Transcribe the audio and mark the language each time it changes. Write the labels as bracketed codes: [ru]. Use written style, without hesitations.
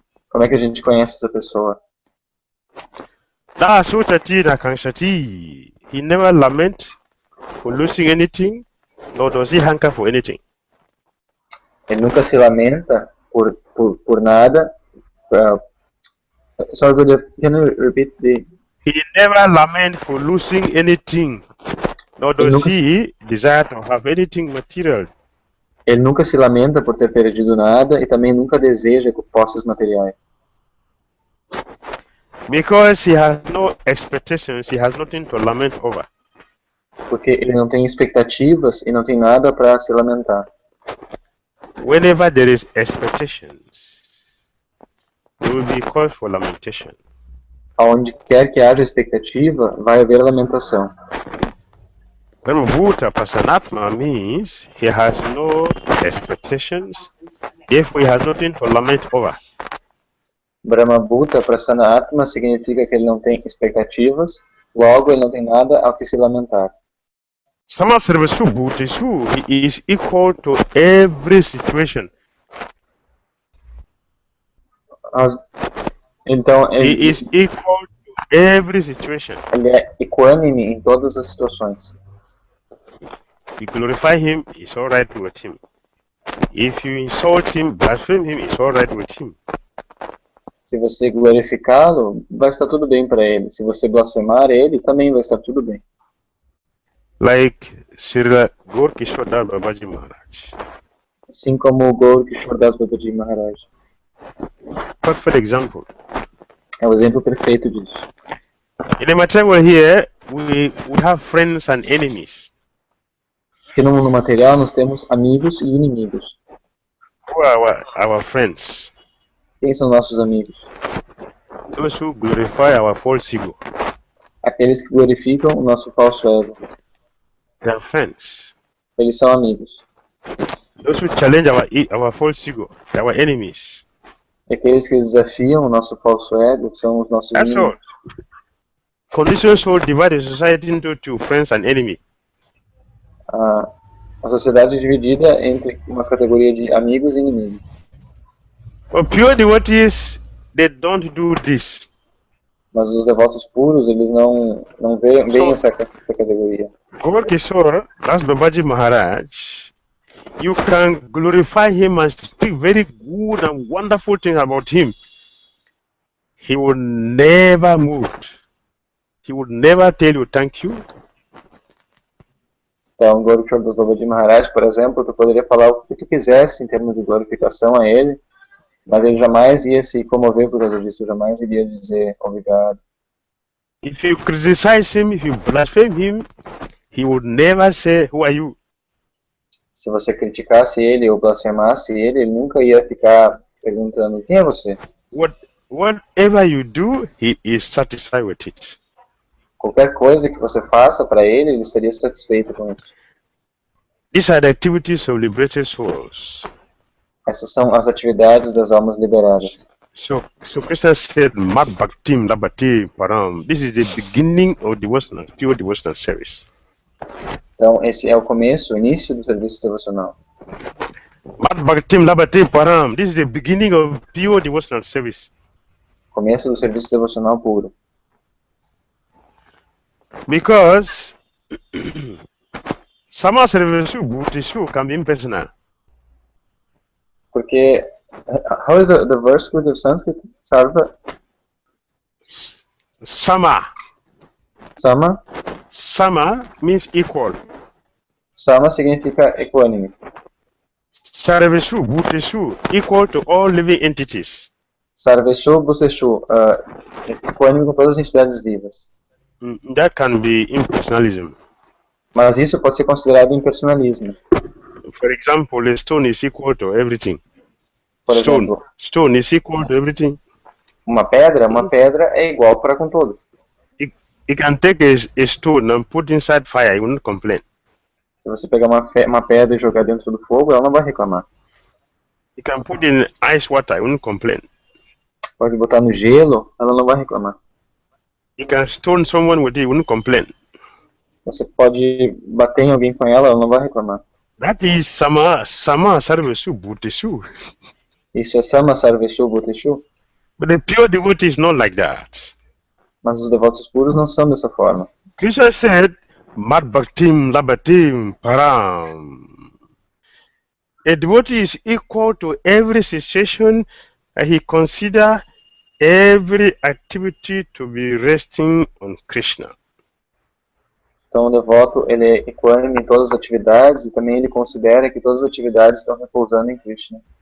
[pt] Como é que a gente conhece essa pessoa? [sa] Da sutati na kanshati. [en] He never laments for losing anything, nor does he hanker for anything. [pt] Ele nunca se lamenta por nada. [en] Sorry, can you repeat the... He never laments for losing anything, nor does he desire to have anything material. [pt] Ele nunca se lamenta por ter perdido nada e também nunca deseja posses materiais. [en] Because he has no expectations, he has nothing to lament over. [pt] Porque ele não tem expectativas e não tem nada para se lamentar. [en] Whenever there is expectations, there will be cause for lamentation. [pt] Aonde quer que haja expectativa, vai haver lamentação. [en] Brahma Bhuta Prasanatma means he has no expectations, therefore he has nothing to lament over. [pt] Brahma Bhuta Prasanna Atma significa que ele não tem expectativas, logo ele não tem nada ao que se lamentar. [en] Samasarvasu Bhutesu, he is equal to every situation. [pt] Então, [en] He is equal to every situation. [pt] Ele é equânime em todas as situações. [en] You glorify him, it's alright with him. If you insult him, blaspheme him, it's alright with him. [pt] Se você glorificá-lo, vai estar tudo bem para ele. Se você blasfemar ele, também vai estar tudo bem. [en] Like Srila Gaur Kishore Das Babaji Maharaj. [pt] Assim como o Gaur Kishore Das Babaji Maharaj. [en] Perfect example. [pt] É o exemplo perfeito disso. [en] In the material here, we have friends and enemies. [pt] Aqui no mundo material nós temos amigos e inimigos. [en] Who are our friends? [pt] Quem são nossos amigos? [en] Those who glorify our false ego. [pt] Aqueles que glorificam o nosso falso ego. [en] They are friends. [pt] Eles são amigos. [en] Those who challenge our false ego, they are our enemies. [pt] E aqueles que desafiam o nosso falso ego são os nossos [en] That's all. [pt] inimigos. [en] Conditional soul divides society into two, friends and enemy. [pt] A sociedade é dividida entre uma categoria de amigos e inimigos. [en] But pure devotees, they don't do this. [pt] Mas os devotos puros, eles não veem essa categoria. [en] Gaur Kishore, that's Babaji Maharaj, you can glorify him and speak very good and wonderful things about him. He would never move. He would never tell you thank you. [pt] Então, o Guru dos Babaji Maharaj, por exemplo, tu poderia falar o que tu quisesse em termos de glorificação a ele, mas ele jamais ia se comover por causa disso, jamais iria dizer obrigado. [en] If you criticize him, if you blaspheme him, he would never say, who are you? [pt] Se você criticasse ele ou blasfemasse ele nunca ia ficar perguntando, quem é você? [en] Whatever you do, he is satisfied with it. [pt] Qualquer coisa que você faça para ele estaria satisfeito com isso. [en] These are the activities of liberated souls. [pt] Essas são as atividades das almas liberadas. [en] So Krishna said, Mat Bhaktim Labati Param. This is the beginning of devotional, pure devotional service. [pt] Então, esse é o começo, o início do serviço devocional. [sa] Mat Bhaktim Labati Param. [en] This is the beginning of pure devotional service. [pt] Começo do serviço devocional puro. [en] Because Sama service can be impersonal. [pt] Porque, [en] how is the verse with the Sanskrit? [sa] Sarva? Sama. Sama? [en] Sama means equal. [pt] Sama significa equânime. [en] Sarveshu, Bhuteshu, equal to all living entities. [pt] Sarveshu, Bhuteshu, equânime com todas as entidades vivas. [en] That can be impersonalism. [pt] Mas isso pode ser considerado impersonalismo. [en] For example, a stone is equal to everything. [pt] Por exemplo, [en] stone is equal to everything. [pt] Uma pedra é igual para com todos. [en] You can take a stone and put inside fire, you won't complain. [pt] Se você pegar uma pedra e jogar dentro do fogo, ela não vai reclamar. [en] You can put in ice water, you won't complain. [pt] Pode botar no gelo, ela não vai reclamar. [en] You can stone someone with it, you won't complain. [pt] Você pode bater em alguém com ela não vai reclamar. [en] That is Sama Sarveshu Bhuteshu. [pt] Isso é Sama Sarveshu Bhuteshu. [en] But the pure devotee is not like that. [pt] Mas os devotos puros não são dessa forma. [en] Krishna said, Mat Bhaktim Labatim Param. A devotee is equal to every situation and he considers every activity to be resting on Krishna. [pt] Então o devoto ele é equânime em todas as atividades e também ele considera que todas as atividades estão repousando em Krishna.